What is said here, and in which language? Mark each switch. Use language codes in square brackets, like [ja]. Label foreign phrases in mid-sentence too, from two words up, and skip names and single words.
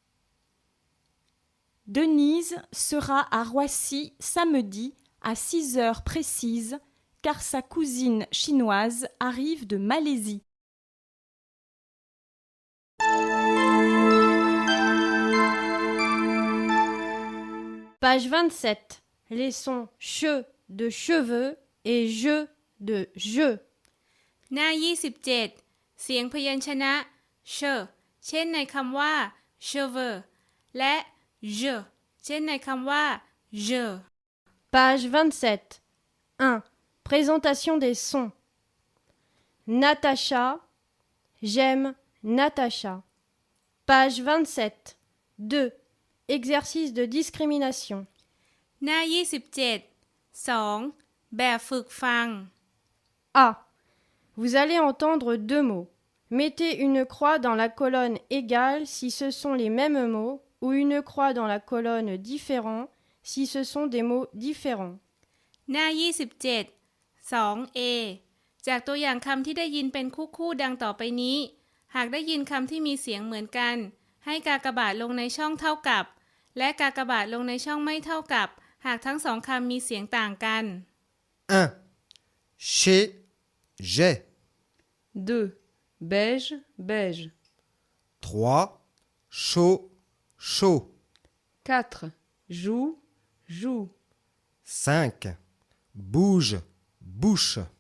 [fr] Denise sera à Roissy samedi à 6 heures précises car sa cousine chinoise arrive de Malaisie. Page 27. Les sons che de cheveux et je de je. [th] หน้า 27 เสียงพยัญชนะ เช เช่นในคำว่า cheveux และ je เช่นในคำว่า je [fr] Page 27. 1. Présentation des sons. Natacha. J'aime Natacha. Page 27. 2. Exercice de discrimination. [th] หน้า 27 2. แบบฝึกฟัง [fr] A. Vous allez entendre deux mots. Mettez une croix dans la colonne égale si ce sont les mêmes mots ou une croix dans la colonne différent si ce sont des mots différents. [th] หน้า 27 2a จากตัวอย่างคำที่ได้ยินเป็นคู่ๆดังต่อไปนี้ หากได้ยินคำที่มีเสียงเหมือนกัน ให้กากบาทลงในช่องเท่ากับ และกากบาทลงในช่องไม่เท่ากับ หากทั้งสองคำมีเสียงต่างกัน [fr] 1. Chez, j'ai. 2. Beige, beige. 3. Chaud, chaud. 4. Joue, joue. 5. Bouge, bouche.